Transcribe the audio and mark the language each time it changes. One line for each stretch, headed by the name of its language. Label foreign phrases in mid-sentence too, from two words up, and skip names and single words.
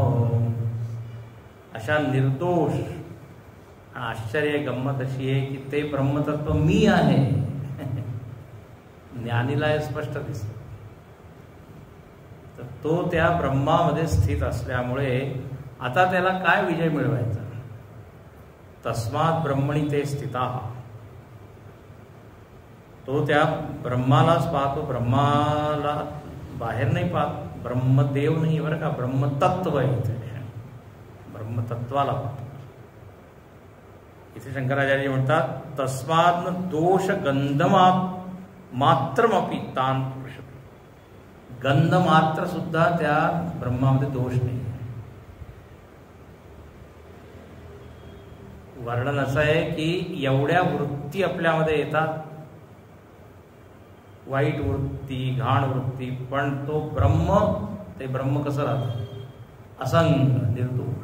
Marathi: अशा निर्दोष, आश्चर्य गंमत अशी आहे की ते ब्रह्मतत्व मी आहे. ज्ञानीला हे स्पष्ट दिसतं. तर तो त्या ब्रह्मामध्ये स्थित असल्यामुळे आता त्याला काय विजय मिळवायचा.
Sanskrit: तस्मात् ब्रह्मणी ते स्थिताः.
Marathi: तो त्या ब्रह्मालाच पाहतो, ब्रह्माला बाहेर नाही पाहत. ब्रह्मदेव नाही बरं का, ब्रह्मतत्व इथे, ब्रह्मतत्वाला पाहतो. इथे शंकराचार्य म्हणतात
Sanskrit: तस्मात् दोष गंधमा मात्रमपि तान पश्यति.
Marathi: गंध मात्र सुद्धा त्या ब्रह्मामध्ये दोष नाही. वर्णन असं आहे की एवढ्या वृत्ती आपल्यामध्ये येतात, वाईट वृत्ती, घाण वृत्ती, पण तो ब्रह्म, ते ब्रह्म कसं राहतं, असंग निर्दोष.